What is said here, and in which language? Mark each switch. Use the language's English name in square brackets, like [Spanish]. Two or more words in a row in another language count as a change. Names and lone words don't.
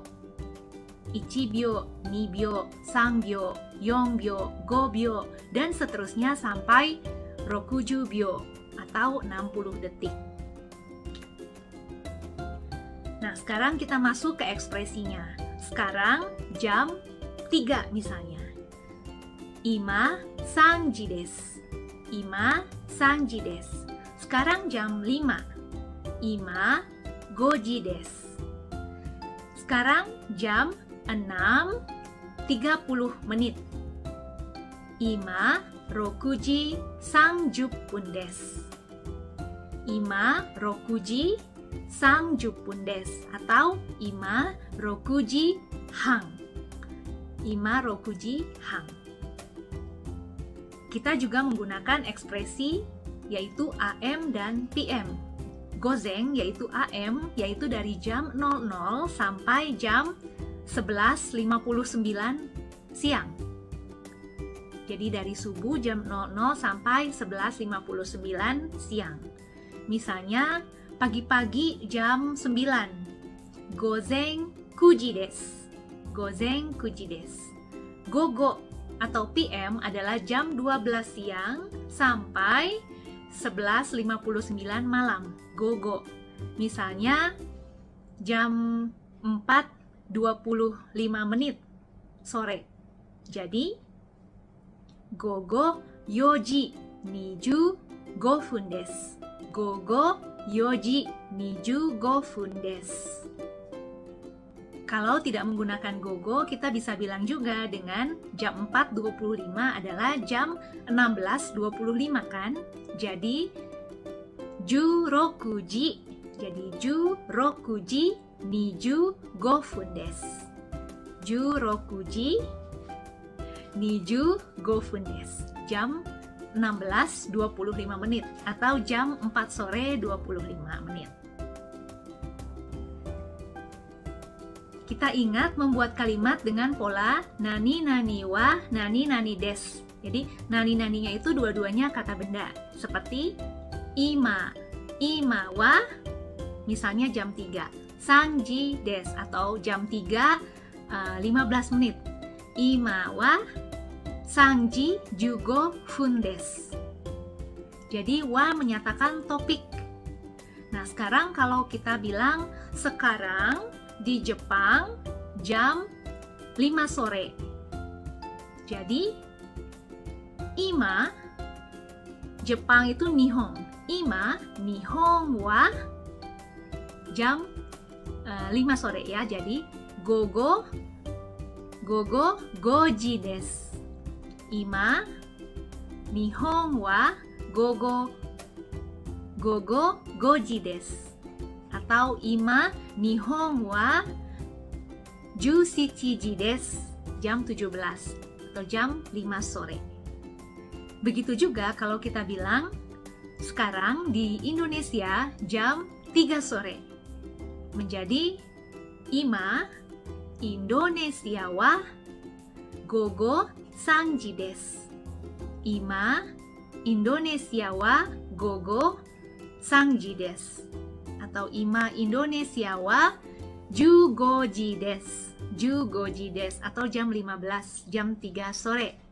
[Indonesian] 1 bio, 2 bio, 3 bio, 4 bio, 5 bio, dan seterusnya sampai 60 bio atau 60 detik. Nah, sekarang kita masuk ke ekspresinya. Sekarang jam 3 misalnya. [Japanese] 今三時です. 今三時です. [Indonesian] Sekarang jam 5. [Japanese] 今五時です. [Indonesian] Sekarang jam 6.30 menit. [Japanese] 今六時三十分です. 今六時三十分です atau 今六時半. 今六時半. [Indonesian] Kita juga menggunakan ekspresi yaitu AM dan PM. Gozeng yaitu AM, yaitu dari jam 00 sampai jam 11.59 siang. Jadi dari subuh jam 00 sampai 11.59 siang. Misalnya pagi-pagi jam 9. [Japanese] 午前9です。午前9です. [Indonesian] Gogo atau PM adalah jam 12 siang sampai 11.59 malam. Gogo. Misalnya jam 4.25 sore. Jadi [Japanese] 午後4時25分です。午後4時25分です。 [Indonesian] Kalau tidak menggunakan gogo, kita bisa bilang juga dengan jam 4.25 adalah jam 16.25 kan? Jadi 16 時 jadi [Japanese] 16 時25分です。16時25分です。 [Indonesian] Jam 16.25 menit atau jam 4 sore 25 menit. Kita ingat membuat kalimat dengan pola [Japanese] 何々は何々です. [Indonesian] Jadi nani naninya itu dua-duanya kata benda. Seperti ima, [Japanese] 今は [Indonesian] misalnya jam 3. [Japanese] 三時です [Indonesian] atau jam 3 15 menit. [Japanese] 今は三時15分です. [Indonesian] Jadi wa menyatakan topik. Nah, sekarang kalau kita bilang sekarang di Jepang jam 5 sore. Jadi ima Jepang itu Nihon. [Japanese] 今日本は [Indonesian] jam 5 sore ya. [Japanese] Jadi 午後5時です。今日本は午後5時です。Atau 今日本は17時です。 [Indonesian] Jam 17 atau jam 5 sore. Begitu juga kalau kita bilang sekarang di Indonesia jam 3 sore. [Japanese] Menjadi ima Indonesia wa gogo 3 時です。今 Indonesia wa gogo 3 時です。 atau ima Indonesia wa 15 時です。15時です [Indonesian] atau jam 15, jam 3 sore.